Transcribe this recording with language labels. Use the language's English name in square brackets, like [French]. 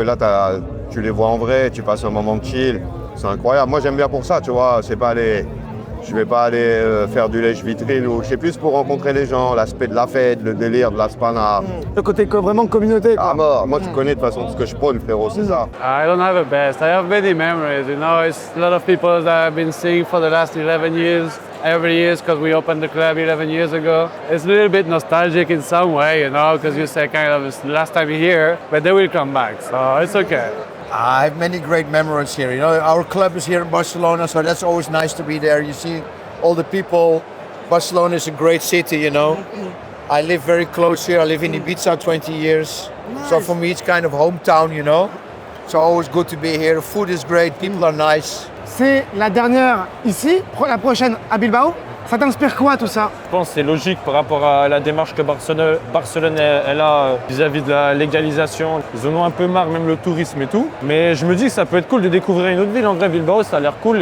[French] Et là, tu les vois en vrai, tu passes un moment de chill. C'est incroyable. Moi, j'aime bien pour ça, tu vois. Je vais pas aller faire du lèche-vitrine ou je sais plus pour rencontrer les gens, l'aspect de la fête, le délire de la Spana. Le côté vraiment communauté. Ah mort, moi tu connais de toute façon ce que je prône frérot, c'est ça. [English] I don't have a best, I have many memories, you know, it's a lot of people that I've been seeing for the last 11 years. Every year because we opened the club 11 years ago. It's a little bit nostalgic in some way, you know, because you say kind of it's the last time here, but they will come back, so it's okay. I have many great memories here. You know, our club is here in Barcelona, so that's always nice to be there. You see all the people. Barcelona is a great city, you know. I live very close here. I live in Ibiza 20 years. Nice. So for me, it's kind of hometown, you know. So always good to be here. The food is great. People are nice. [French] C'est la dernière ici, la prochaine à Bilbao. Ça t'inspire quoi tout ça? Je pense que c'est logique par rapport à la démarche que Barcelone elle a vis-à-vis de la légalisation. Ils en ont un peu marre, même le tourisme et tout. Mais je me dis que ça peut être cool de découvrir une autre ville. En vrai, Bilbao, ça a l'air cool.